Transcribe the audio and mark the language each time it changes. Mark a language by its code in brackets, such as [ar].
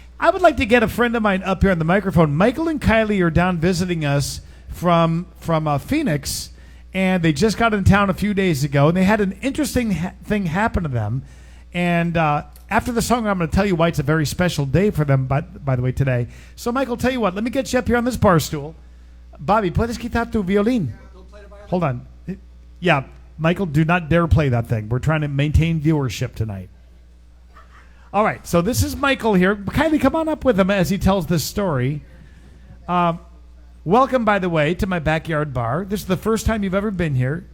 [en] I would like to get a friend of mine up here on the microphone. Michael and Kylie are down visiting us from Phoenix, and they just got in town a few days ago, and they had an interesting thing happen to them. And after the song, I'm going to tell you why it's a very special day for them, by the way, today. So, Michael, tell you what, let me get you up here on this bar stool. [es] Bobby, puedes quitar tu violín? [en] Hold on. Yeah, Michael, do not dare play that thing. We're trying to maintain viewership tonight. All right, so this is Michael here. Kylie, come on up with him as he tells this story. Welcome, by the way, to my backyard bar. This is the first time you've ever been here.